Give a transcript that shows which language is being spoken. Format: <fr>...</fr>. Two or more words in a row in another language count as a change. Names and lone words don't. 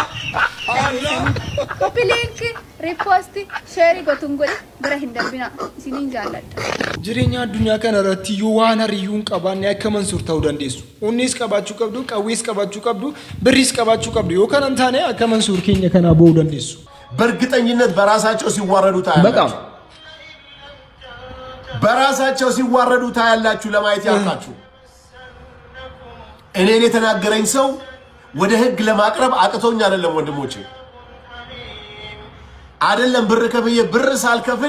<en>Copy link repost share</en> <om>gotuun godhi bira hin darbina isiniin jaalladha. Jireenya addunyaa kanarratti yoo waan hariyuun qabaanne akka mansuur ta'uu dandeessu. Onnis qabaachuu qabdu, qawwees qabaachuu qabdu, birris qabaachuu qabdu. yoo kana taane akka mansuur keenya kana ba'uu dandeessu.</om> <am>በእርግጠኝነት በራሳቸው ሲዋረዱ ታያላችሁ። በጣም በራሳቸው ሲዋረዱ ታያላችሁ። ለማየት ያልካችሁ እኔን የተናገረኝ ሰው ወደ ህግ ለማቅረብ አቅቶኝ አይደለም ወንድሞቼ፣ አይደለም ብር ከፍዬ ብር ሳልከፍል</am>